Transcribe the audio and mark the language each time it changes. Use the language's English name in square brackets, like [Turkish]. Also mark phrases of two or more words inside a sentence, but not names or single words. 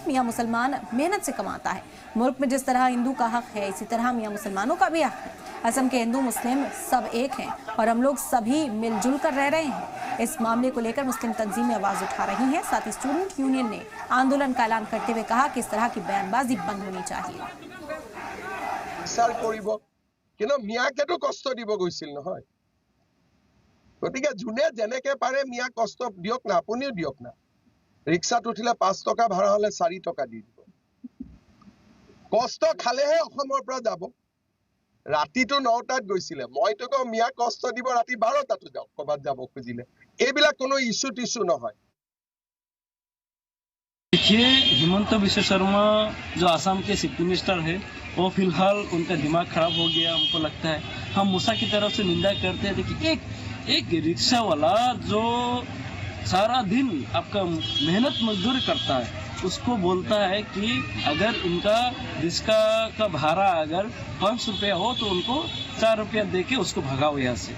[Hindi] मियां मुसलमान मेहनत से कमाता है। मुल्क में जिस तरह हिंदू का हक है इसी तरह मियां मुसलमानों का भी हक है। असम के हिंदू मुस्लिम सब एक हैं और हम लोग सभी मिलजुल कर रह रहे हैं। इस मामले को लेकर मुस्लिम तंजीमें आवाज उठा रही हैं। साथ ही स्टूडेंट यूनियन ने आंदोलन का ऐलान करते हुए कहा कि इस तरह की बयानबाजी बंद होनी चाहिए। [Assamese] মিয়াকেতো কষ্ট দিব গৈছিল নহয়, গতিকে যোনে যেনেকে পাৰে মিয়া কষ্ট দিয়ক না, আপুনিও দিয়ক না। ৰিক্সাত উঠিলে 5 টকা ভাড়া হলে 4 টকা দি দিব। কষ্ট খালেহে অসমৰ পৰা যাব। ৰাতিটো 9টাত গৈছিলে, মইতো কওঁ মিয়া কষ্ট দিব ৰাতি 12টাতো যাওক ক'ৰবাত যাব খুজিলে। এইবিলাক কোনো ইস্যু টিস্যু নহয়। [Hindi] देखिए, हिमंता बिस्वा शर्मा जो आसाम के [English] chief minister [Hindi] है वो फिलहाल उनका दिमाग खराब हो गया हमको लगता है। हम मूसा की तरफ से निंदा करते हैं। देखिए, एक रिक्शा वाला जो सारा दिन आपका मेहनत मजदूरी करता है उसको बोलता है कि अगर इनका रिक्शा का भाड़ा अगर 5 रुपया हो तो उनको 4 रुपया दे के उसको भगाओ यहाँ से।